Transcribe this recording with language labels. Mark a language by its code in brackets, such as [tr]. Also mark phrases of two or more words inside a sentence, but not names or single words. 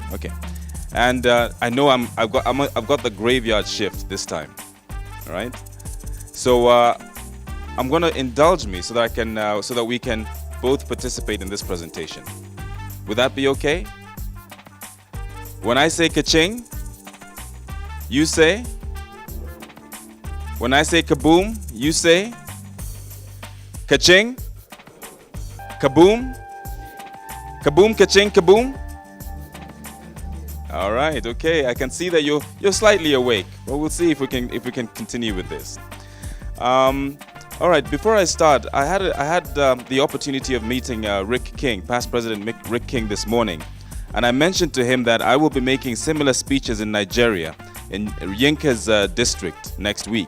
[en] Okay, and I know I've got the graveyard shift this time. All right, so I'm gonna indulge me so that I can so that we can both participate in this presentation. Would that be okay? When I say ka-ching, you say. When I say kaboom, you say. Ka-ching, kaboom. Kaboom, ka-ching, kaboom. All right, okay. I can see that you're slightly awake. Well, we'll see if we can continue with this. All right. Before I start, I had the opportunity of meeting Rick King, past President Rick King, this morning, And I mentioned to him that I will be making similar speeches in Nigeria, in Yinka's district next week.